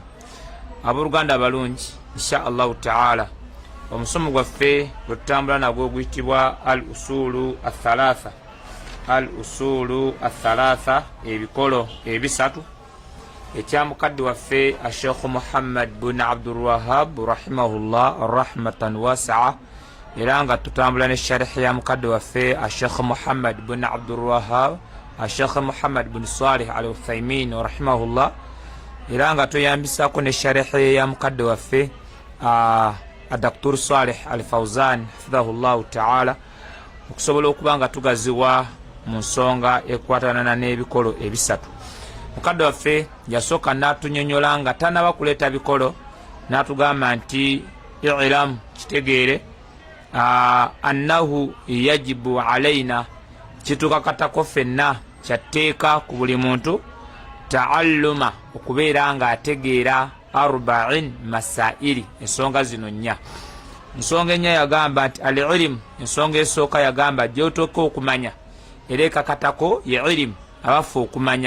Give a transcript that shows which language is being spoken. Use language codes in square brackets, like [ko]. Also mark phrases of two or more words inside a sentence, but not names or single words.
[lg] Abooluganda abalungi, [ar] إن شاء الله تعالى [lg] omusomo gwaffe gwetutambula nagwo guyitibwa [ar] الأصول الثلاثة. الأصول الثلاثة, [lg] ebikolo ebisatu ekya mukadde waffe Sheikh Muhammad bin Abdul Wahhab [ar] رحمه الله رحمة واسعة, [lg] era nga tutambula ne sharh ya mukadde waffe Sheikh Muhammad bin Abdul Wahhab Sheikh Muhammad bin Salih al Uthaymin rahimahullah, era nga tuyambisako ne sharh ya mukadde waffe Dr. Salih al Fawzan [ar] حفظه الله تعالى [lg] okusobola okuba nga tugaziwa mu nsonga ekwatana n'ebikolo ebisatu. Mukadde waffe yasooka n'atunyonyola nga tanaba kuleeta bikolo n'atugamba nti i'lam, kitegeere [ar] أنه يجب علينا, [lg] kitukakatako ffenna kyatteeka ku buli muntu taalluma, okubeera nga ategeera [ar] أربع مسائل, [lg] ensonga zino nnya. Ensonga ennya yagamba nti al-ilm, ensonga esooka yagamba gy'otooka okumanya era ekakatako ye ilm, abaffe okumanya.